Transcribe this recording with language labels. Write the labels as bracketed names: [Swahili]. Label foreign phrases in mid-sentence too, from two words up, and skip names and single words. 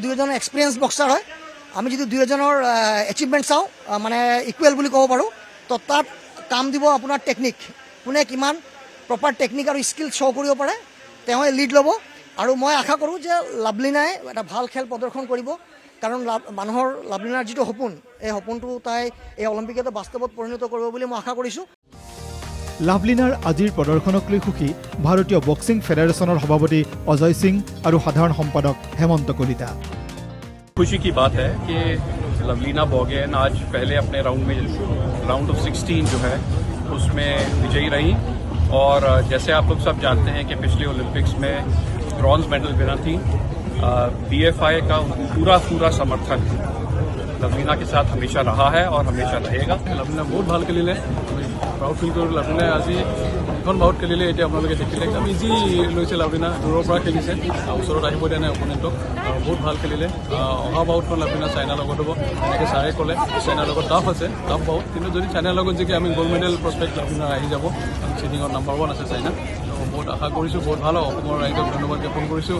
[Assamese] দুয়োজন [English] experience boxer [Assamese] হয় আমি যদি দুয়োজনৰ এচিভমেণ্ট চাওঁ মানে ইকুৱেল বুলি ক'ব পাৰোঁ তো তাত কাম দিব আপোনাৰ টেকনিক কোনে কিমান [English] proper technique [Assamese] আৰু [English] skill show' [Assamese] কৰিব পাৰে তেওঁৱে লিড ল'ব আৰু মই আশা কৰোঁ যে লাভলিনাই এটা ভাল খেল প্ৰদৰ্শন কৰিব কাৰণ মানুহৰ লাভলিনাৰ যিটো সপোন এই সপোনটো তাই এই অলিম্পিকতে বাস্তৱত পৰিণত কৰিব বুলি মই আশা কৰিছোঁ লাভলিনাৰ আজিৰ প্ৰদৰ্শনক লৈ সুখী ভাৰতীয় বক্সিং ফেডাৰেশ্যনৰ সভাপতি অজয় সিং আৰু সাধাৰণ সম্পাদক হেমন্ত কলিতা [Hindi] खुशी की बात है कि लवलीना बोर्गोहेन आज पहले अपने [English] round of 16 [Hindi] जो है उसमें विजयी रही और जैसे आप लोग सब जानते हैं कि पिछले ओलंपिक्स में [English] bronze medal winner [Hindi] थी BFI का पूरा समर्थन लवलीना के साथ हमेशा रहा है और हमेशा रहेगा [Assamese] लवलीना बहुत ভাল খেলিলে [English] proud feel [Assamese] কৰোঁ লভলিনাই আজি এখন বাউট খেলিলে এতিয়া আপোনালোকে দেখিলে একদম ইজি লৈছে লভলিনা দূৰৰ পৰা খেলিছে ওচৰত আহিব দিয়া নাই অপনেণ্টক বহুত ভাল খেলিলে অহা বাউটখন লভলিনা চাইনাৰ লগত হ'ব এনেকৈ ছাৰে ক'লে চাইনাৰ লগত টাফ আছে [English] tough bout [Assamese] কিন্তু যদি চাইনাৰ লগত যদি আমি [English] gold medal prospect [Assamese] লভলিনাৰ আহি যাব চিটিঙত নম্বৰ 1 আছে চাইনা বহুত আশা কৰিছোঁ বহুত ভাল অসমৰ ৰাইজক ধন্যবাদ জ্ঞাপন কৰিছোঁ